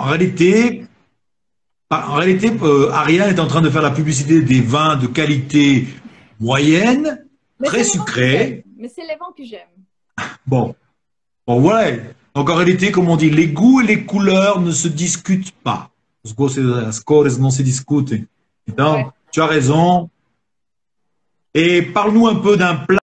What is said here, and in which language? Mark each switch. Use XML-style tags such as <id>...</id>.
<fr>en réalité, Ariane est en train de faire la publicité des vins de qualité moyenne, Mais très c'est les vins que j'aime. sucrés. Mais c'est les vins que j'aime. Bon, bon, voilà. Donc, en réalité, comme on dit, les goûts et les couleurs ne se discutent pas.</fr> <pt>Os gostos e as cores não se discutem.</pt> <fr>Ouais. Donc, tu as raison. Et parle-nous un peu d'un plat</fr>